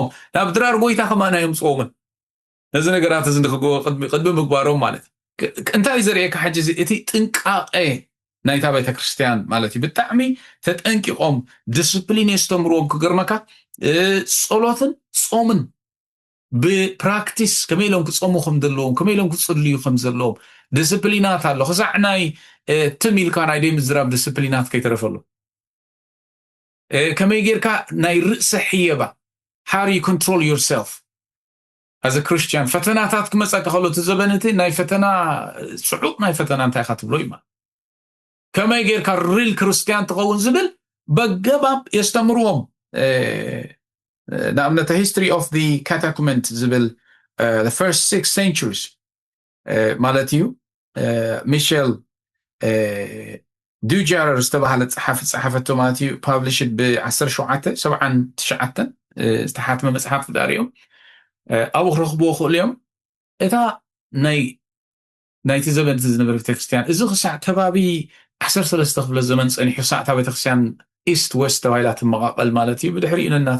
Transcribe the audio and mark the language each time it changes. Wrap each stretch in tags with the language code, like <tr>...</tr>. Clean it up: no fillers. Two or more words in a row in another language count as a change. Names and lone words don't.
<ti>ናብ ድራር ጎይታ ከማና የምፅዎምን ነዚ ነገራት እዚ ቅድሚ ምግባሮም ማለት እዩ እንታይ እዩ ዘርእየካ ሕጂ እቲ ጥንቃቐ ናይታ ቤተ ክርስቲያን ማለት እዩ ብጣዕሚ ተጠንቂቖም ዲስፕሊን የስተምርዎም ክገርመካ ጸሎትን ጾምን ብፕራክቲስ ከመይ ኢሎም ክፀሙ ከም ዘለዎም ከመይ ኢሎም ክፅልዩ ከም ዘለዎም ዲስፕሊናት ኣሎ ክሳዕ ናይ ትም ኢልካ ናይ ደይ ምዝራብ ዲስፕሊናት ከይተረፈሉ ከመይ ጌርካ ናይ ርእሰ ሕየባ</ti> <en>how do you control yourself as a Christian</en> <ti>ፈተናታት ክመፀካ ከሎ ትዘበነቲ ናይ ፈተና ፅዑቕ ናይ ፈተና እንታይ ካ ትብሎ እዩ ከመይ ጌርካ</ti> <en>real Christian</en> <ti>ትኸውን ዝብል በገባብ የስተምርዎም ንኣብነት</ti> <en>history of the catacomb</en> <ti>ዝብል</ti> <en>the first 6 centuries</en> <ti>ማለት እዩ ሚሼል ዱጃረር ዝተባሃለ ፀሓፈቶ ማለት እዩ ፓብሊሽድ ብ1779 ዝተሓትመ መፅሓፍ ዳርዮም ኣብኡ ክረኽብዎ ክእሉ እዮም እታ ናይቲ ዘበን ዝነበረ ቤተክርስትያን እዚ ክሳዕ ከባቢ 13 ክፍለ ዘመን ፀኒሑ ክሳዕ እታ ቤተክርስትያን</ti> <en>East West</en> <ti>ተባሂላ ትመቃቀል ማለት እዩ ብድሕሪኡ ነናታ</ti>